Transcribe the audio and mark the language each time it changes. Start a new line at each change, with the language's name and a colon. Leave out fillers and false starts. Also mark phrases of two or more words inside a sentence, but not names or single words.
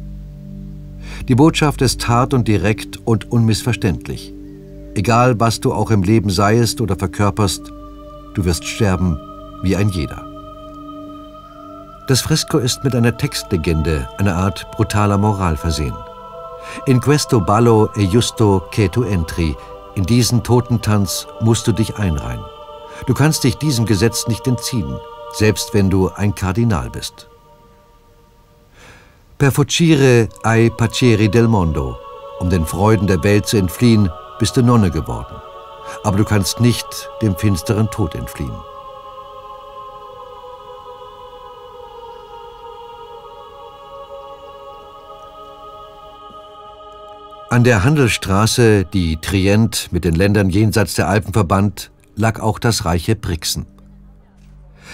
German: Die Botschaft ist hart und direkt und unmissverständlich. Egal, was du auch im Leben seiest oder verkörperst, du wirst sterben wie ein jeder. Das Fresko ist mit einer Textlegende, einer Art brutaler Moral versehen.
Italian: In questo ballo è giusto che tu entri,
German: in diesen Totentanz musst du dich einreihen. Du kannst dich diesem Gesetz nicht entziehen, selbst wenn du ein Kardinal bist.
Italian: Per fuggire ai piaceri del mondo,
German: um den Freuden der Welt zu entfliehen, bist du Nonne geworden. Aber du kannst nicht dem finsteren Tod entfliehen. An der Handelsstraße, die Trient mit den Ländern jenseits der Alpen verband, lag auch das reiche Brixen.